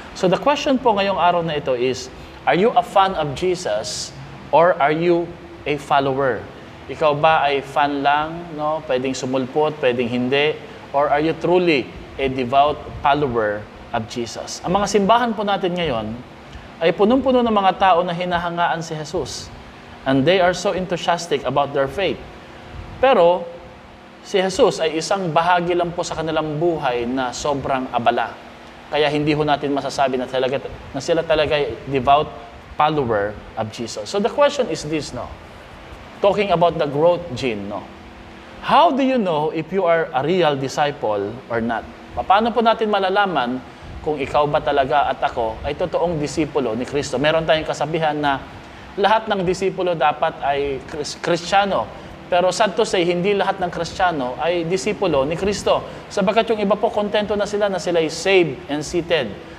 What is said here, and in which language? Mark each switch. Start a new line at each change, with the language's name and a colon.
English: So the question
Filipino: po ngayong araw na ito
English: is, are you a fan of Jesus or are you a follower?
Filipino: Ikaw ba ay fan lang, no? Pwedeng sumulpot, pwedeng hindi,
English: or are you truly a devout follower of Jesus?
Filipino: Ang mga simbahan po natin ngayon ay punong-puno ng mga tao na hinahangaan si Jesus.
English: And they are so enthusiastic about their faith.
Filipino: Pero si Jesus ay isang bahagi lang po sa kanilang buhay na sobrang abala. Kaya hindi ho natin masasabi na sila talaga ay
English: devout follower of Jesus. So the question is this, no? Talking about the growth gene, no? How do you know if you are a real disciple or not?
Filipino: Paano po natin malalaman kung ikaw ba talaga at ako ay totoong disipulo ni Kristo? Meron tayong kasabihan na lahat ng disipulo dapat ay Kristiyano. Pero
English: sad to say,
Filipino: hindi lahat ng Kristiyano ay disipulo ni Kristo. Sabagat yung iba po kontento na sila ay
English: saved and seated.